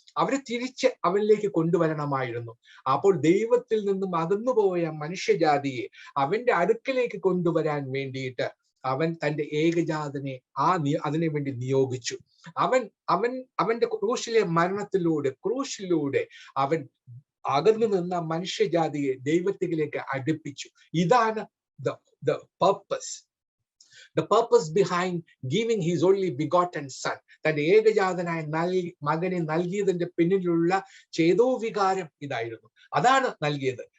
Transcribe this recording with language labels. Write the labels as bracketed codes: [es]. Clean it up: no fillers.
[ml] അവരെ തിരിച്ച് അവനിലേക്ക് കൊണ്ടുവരണമായിരുന്നു. അപ്പോൾ ദൈവത്തിൽ നിന്നും അകന്നുപോയ മനുഷ്യജാതിയെ അവന്റെ അടുക്കലേക്ക് കൊണ്ടുവരാൻ വേണ്ടിയിട്ട് അവൻ തന്റെ ഏകജാതനെ അതിനു വേണ്ടി നിയോഗിച്ചു. അവന്റെ ക്രൂശിലെ ക്രൂശിലൂടെ അവൻ അകന്നു നിന്ന മനുഷ്യജാതിയെ ദൈവത്തിലേക്ക് അടുപ്പിച്ചു. ഇതാണ് [en] the purpose behind giving his only begotten son. [ml] തന്റെ ഏകജാതനായ മകനെ നൽകിയതിന്റെ പിന്നിലുള്ള ചേതോവികാരം ഇതായിരുന്നു. അതാണ് നൽകിയത്.